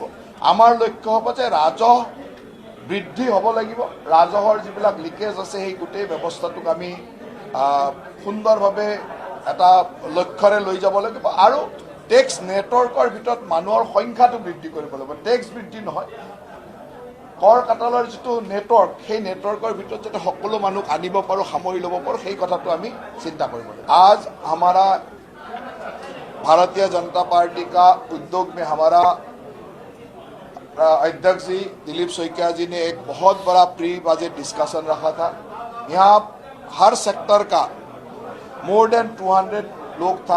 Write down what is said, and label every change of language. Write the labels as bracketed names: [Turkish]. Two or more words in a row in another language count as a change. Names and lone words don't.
[Assamese] আমাৰ লক্ষ্য হ'ব যে ৰাজহ বৃদ্ধি হ'ব লাগিব, ৰাজহৰ যিবিলাক লিকেজ আছে সেই গোটেই ব্যৱস্থাটোক আমি সুন্দৰভাৱে এটা লক্ষ্যৰে লৈ যাব লাগিব। আৰু [English] tax network [Assamese] ভিতৰত মানুহৰ সংখ্যাটো বৃদ্ধি কৰিব লাগিব, টেক্স বৃদ্ধি নহয়। কৰ কাটালৰ যিটো নেটৱৰ্ক, সেই নেটৱৰ্কৰ ভিতৰত যাতে সকলো মানুহ আনিব পাৰোঁ, সামৰি ল'ব পাৰোঁ, সেই কথাটো আমি চিন্তা কৰিব লাগিব। [Hindi] आज हमारा भारतीय जनता पार्टी का उद्योग में हमारा अध्यक्ष जी दिलीप शइकिया जी ने एक बहुत बड़ा [English] pre budget discussion [Hindi] रखा था। यहाँ हर सेक्टर का [English] more than [Hindi] 200 लोग था।